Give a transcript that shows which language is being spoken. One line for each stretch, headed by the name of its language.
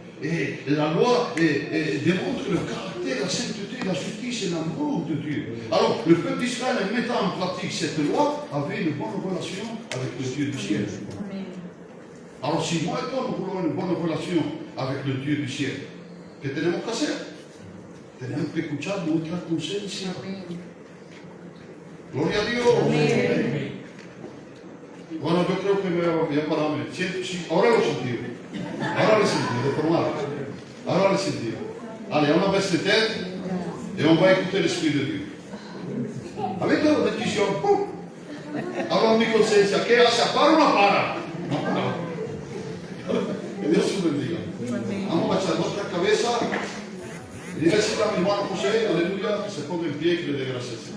French: Et la loi démontre le caractère, la sainteté, la justice et l'amour de Dieu. Alors, le peuple d'Israël, en mettant en pratique cette loi, avait une bonne relation avec le Dieu du ciel. Alors, si moi et toi, nous voulons une bonne relation avec le Dieu du ciel,
Spanish: ¿qué tenemos que hacer? Tenemos que escuchar nuestra conciencia. Gloria a Dios. Bueno, yo creo que me voy a pararme. Ahora lo sentí. Ahora lo sentí, de formar. Ahora lo sentí.
French: Allez, on va baisser la tête et on va écouter l'Esprit de Dieu. Avec la décision, boum. Alors,
Spanish: mi conciencia, ¿qué hace? ¿Para o no para? No para. Que Dios os bendiga. Vamos a echar nuestra cabeza. Y diga a mi hermano José, aleluya, que se ponga en pie y que le dé gracias.